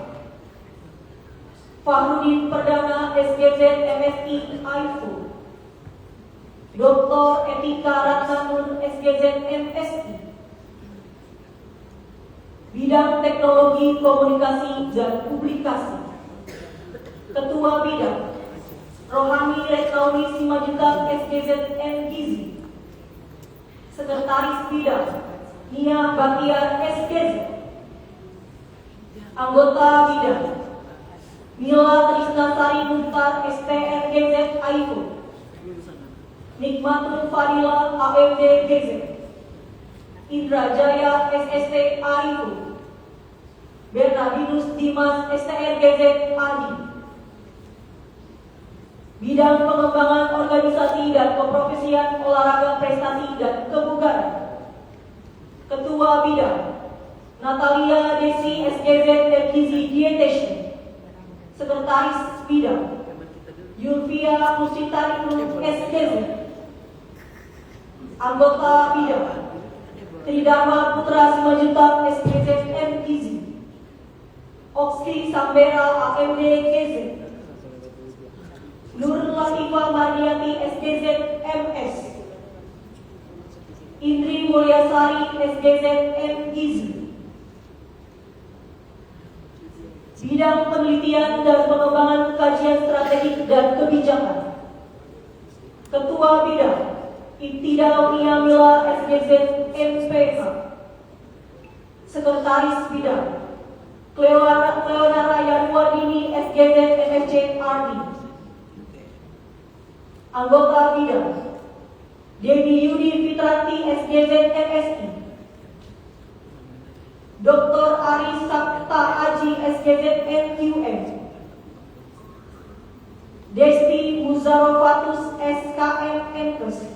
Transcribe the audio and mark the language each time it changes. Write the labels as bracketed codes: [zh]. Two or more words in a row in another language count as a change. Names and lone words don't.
[id] Fahrudin Perdana SGZ MSI AIFO. Dr. Etika Ratnanun SGZ MSI. Bidang Teknologi Komunikasi dan Publikasi. Ketua Bidang Rohani Retnawi Simajutak SGZ MGizi. Sekretaris Bidang Nia Bakhtiar SGZ. Anggota Bidang Mila Trisnasari Mukhtar STRGZ AIFO. Nikmatul Fadila AMD GZ. Indra Jaya SST AIFO. Bernardinus Dimas STRGZ ADI. Bidang pengembangan organisasi dan keprofesian olahraga prestasi dan kebugaran. Ketua Bidang Natalia Desi SGZ MGZ Dietitian. Sekretaris Bidang Yulvia Musitari SGZ. Anggota Bidang Tridharma Putra Simanjuntak SGZ MGZ. Oksi Sambera AMD KZ. Nur Latifah Mardiati SGZ MS. Indri Mulyasari SGZ MGZ. Bidang penelitian dan pengembangan kajian strategik dan kebijakan. Ketua Bidang Ibtidal Mila SGZ MPH. Sekretaris Bidang Cleonara Yanuardini SGZ MFC RD. Anggota Bidang Dewi Yudi Fitranti SGZ MSI. Dr. Ari Sabta Aji SGZ MQM. Desti Muzarofatus SKM Enkes.